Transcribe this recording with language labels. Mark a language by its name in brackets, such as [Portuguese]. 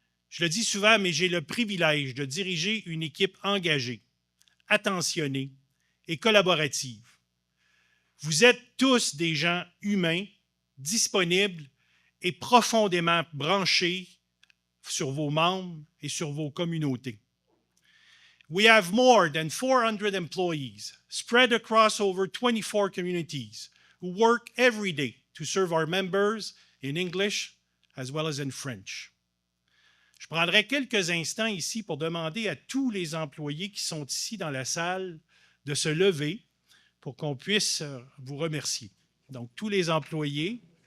[French] Je le dis souvent, mais j'ai le privilège de diriger une équipe engagée, attentionnée et collaborative. Vous êtes tous des gens humains, disponibles et profondément branchés sur vos membres et sur vos communautés. [English] We have more than 400 employees spread across over 24 communities who work every day to serve our members in English as well as in French. [French] Je prendrai quelques instants ici pour demander à tous les employés qui sont ici dans la salle de se lever pour qu'on puisse vous remercier. Donc, tous les employés,